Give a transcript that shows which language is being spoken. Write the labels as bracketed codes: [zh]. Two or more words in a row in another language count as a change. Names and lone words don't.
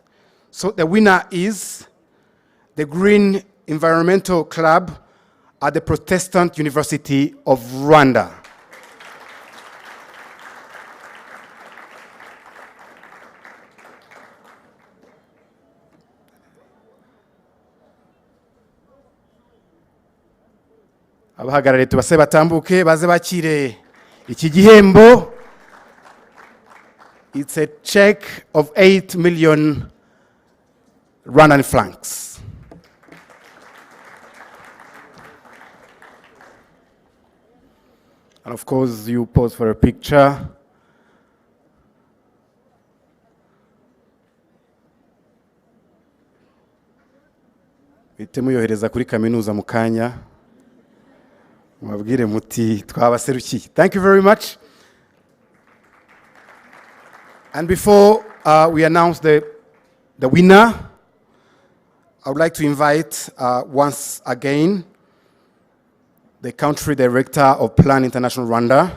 [en] So the winner is the Green Environmental Club at the Protestant University of Rwanda. [rw] Abahagarariye tubase batambuke baze bakire iki gihembo. [en] It's a check of 8 million Rwandan francs. And of course, you pose for a picture. [rw] Muyohereza kuri kaminuza mu kanya. Mwabwire muti twabaserukiye. [en] Thank you very much. And before we announce the winner, I would like to invite once again the country director of Plan International Rwanda.